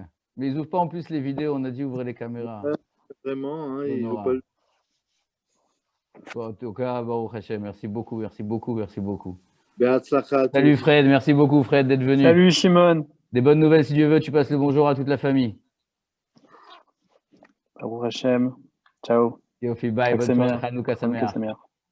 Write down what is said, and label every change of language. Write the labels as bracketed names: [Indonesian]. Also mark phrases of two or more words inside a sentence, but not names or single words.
[French] Mais ils n'ouvrent pas en plus les vidéos, on a dit ouvrir les caméras. Vraiment, hein, ils n'ont pas le... En tout cas, [Hebrew] ברוך השם, [French] merci beaucoup, merci beaucoup, merci beaucoup. Be'atzlacha. Salut Fred, merci beaucoup Fred d'être venu. Salut Shimon. Des bonnes nouvelles si Dieu veut, tu passes le bonjour à toute la famille. [Hebrew] ברוך השם. Ciao. [French] Yofi, bye, bonne soirée, [Hebrew] חנוכה שמח.